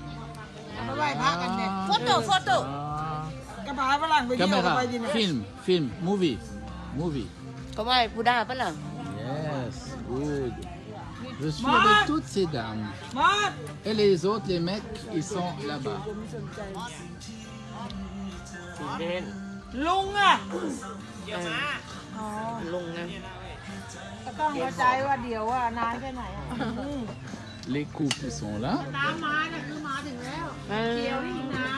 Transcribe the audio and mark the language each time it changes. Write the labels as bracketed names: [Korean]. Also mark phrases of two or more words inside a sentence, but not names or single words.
[French] Photo. Caméra, film, movie. Comment Bouddha pas là? [English] Yes, good. [French] Je suis avec toutes ces dames. Et les autres, les mecs, ils sont là-bas. [Thai] เด่น ลุงอ่ะ ลุงนะ ก็ต้องเข้าใจว่าเดี๋ยวอ่ะนานแค่ไหนอ่ะ [French] Les couples sont là. [Thai] ตามมาน่ะคือมาถึงแล้วเกี่ยวนี่อีกนาน